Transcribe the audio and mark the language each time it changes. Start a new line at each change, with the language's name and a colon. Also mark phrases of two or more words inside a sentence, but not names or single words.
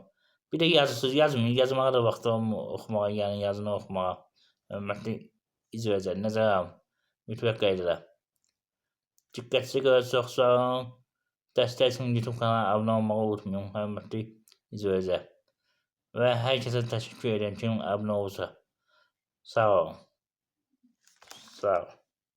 Azerbaijani: Bir də yazırsınız, yazmayın. Yazmağa da vaxt olmur, oxumağa, yəni yazını oxumağa. Hörmətli izləyicilər, nəzərə alın. Mütləq qeyd edək. Diqqətinizi görə çox sağ olun. Dəstək üçün YouTube kanalına abunə olmağı unutmayın, hörmətli izləyicilər.
Turkish: ve herkese teşekkür ederim tüm abone olsa.
Azerbaijani: Sağ ol. Sağ ol.